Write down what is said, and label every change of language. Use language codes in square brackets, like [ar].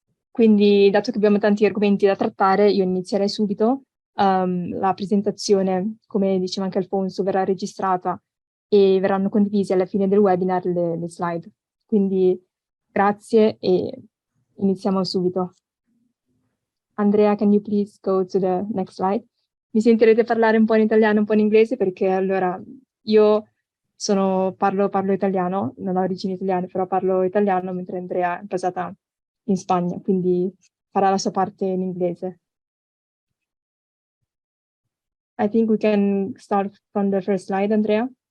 [it] Quindi, dato che abbiamo tanti argomenti da trattare, io inizierei subito. La presentazione, come diceva anche Alfonso, verrà registrata e verranno condivise alla fine del webinar le slide. Quindi grazie e iniziamo subito. [en] Andrea, can you please go to the next slide? [it] Mi sentirete parlare un po' in italiano, un po' in inglese, perché allora io parlo italiano, non ho origini italiane, però parlo italiano, mentre Andrea è basata in Spagna, quindi farà la sua parte in inglese. [en] I think we can start from the first slide, Andrea.